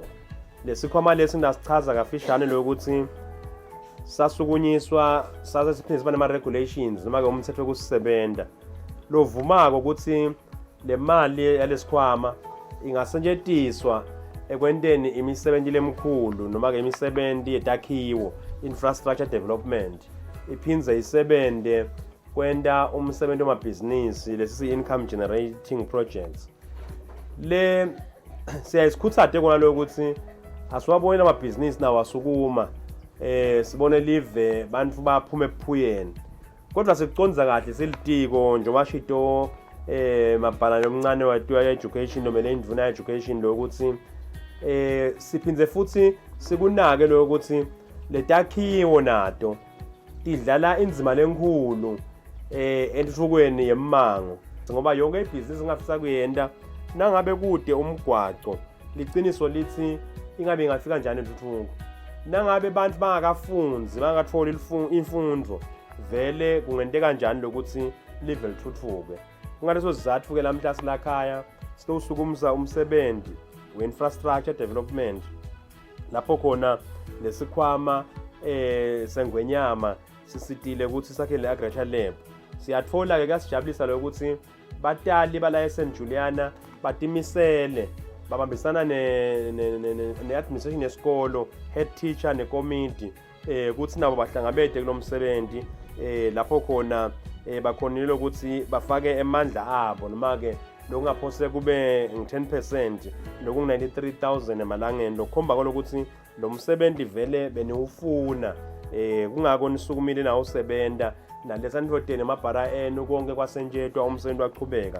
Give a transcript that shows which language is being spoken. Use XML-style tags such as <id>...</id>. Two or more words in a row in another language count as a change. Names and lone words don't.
<ss>Lesikhwama lesi ndasichaza kafishane lokuthi sasukunyiswa sase siphinde siba nema regulations noma ke umthetho wokusebenza lovumako ukuthi le mali yalesikhwama ingasetshenziswa ekwenteni imisebenzi lemkhulu noma ke imisebenzi yetakhiwo,</ss> <en>infrastructure development,</en> <ss>iphinze isebente kwenta umsebenzi wamabhizinisi lesi</ss> <en>income generating projects.</en> <ss>Le siyasikhuthaze kona lo ukuthi asiwabone amabhizinisi nawo asukuma sibone live bantu baphume ephuyeni. Kodwa sikuconza kahle silitiko njengoba shito mabhalane omncane wethu education noma le indvuna education lo ukuthi siphinze futhi sikunake lo ukuthi letakhiwo nato idlala inzima lenkulu entuthukweni yemmango ngoba yonke ibhizinisi ngafisa kuyenda nangabe kude umgwaqo liqiniso lithi ingabe ingafika kanjani intuthuko. Nangabe abantu bangakafunzi bangatholi imfundo vele kungenteka kanjani lokuthi live lithuthuke. Ngaleso sizathu ke lamhla silakhaya sitosukumisa umsebenzi we-</ss> <en>infrastructure development</en> <ss>lapho khona lesikhwama sengwenyama sisitile ukuthi sakhe le</ss> <en>agriculture lab.</en> <ss>Siyathola ke kasijabulisa lokuthi batali bala St Juliana batimisele babambisana ne-administration yesikolo,</ss> <en>head teacher</en> <ss>ne-committee ukuthi nabo bahlangabede kulomsebenzi lapho khona bakhonile ukuthi bafake emandla abo noma ke lokungaphose kube ngu-10% lokungu-93,000 emalangeni lokukhomba ukuthi lo msebenzi vele beniwufuna kungako nisukumile nawo usebenta nalesandvodeni emabhara enu konke kwasentshetwa umsebenzi waqhubeka.</ss>